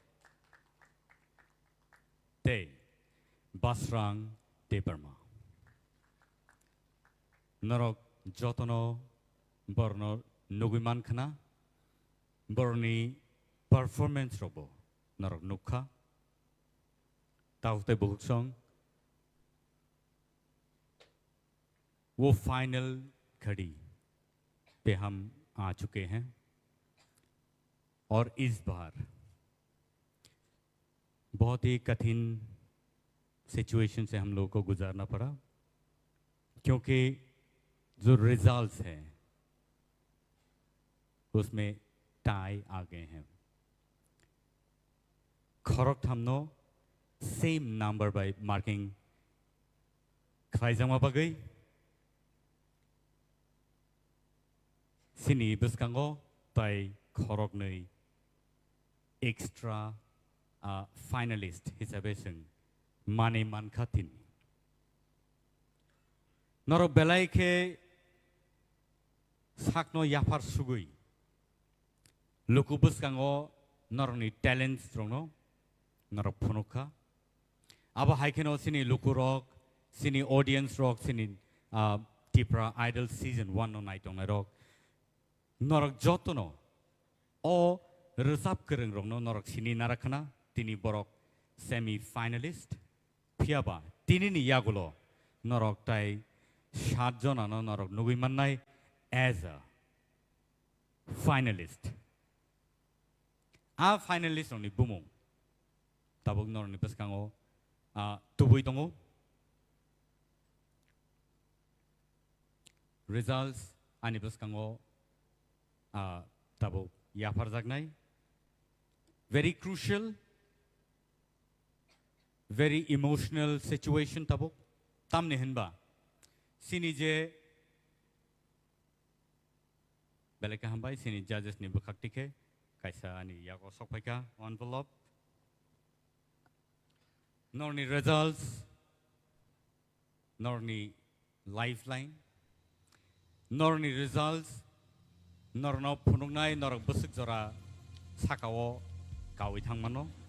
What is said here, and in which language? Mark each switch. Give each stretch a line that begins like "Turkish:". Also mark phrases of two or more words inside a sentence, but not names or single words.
Kok Borok: Te Basrang Deparma Norok Jotono Borno Nuguman Khana Borni performance robo Norok Nukha Taute Buksong
Hindi: वो फाइनल घड़ी पे हम आ चुके हैं और इस बार बहुत ही कठिन सिचुएशन से हम लोगों को गुजारना पड़ा क्योंकि जो रिजल्ट्स हैं उसमें टाई आ गए हैं
Kok Borok: खरोक हमनो सेम नंबर बाय मार्किंग खाइजमा बगई Sini buskango tai khorok nei extra finalist hisabe sing mane man khatin noro belai ke sakno yapar sugui luku buskango norni talents strongno noro phonokha aba haikeno sini luku rock sini audience rock sini Tipra Idol season 1 on night on rock Norok jotono o resap kereng rongno norok sini narakana tini borok semi finalist piaba tini ni yagulo norok tai 7 jona no norok nugui mannai
English: as a finalist a finalist ni bumung tabuk norok ni peskango tubui tongo results ani peskango tabo yapar jagnai very crucial very emotional situation
Kok Borok: tabo tamne henba sini je belaka hambai sini judges ni bukhaktike kaisa ani yago sokpaika envelope norni results norni lifeline norni results Norno punungnai norok busuk jora sakao kawi thangmano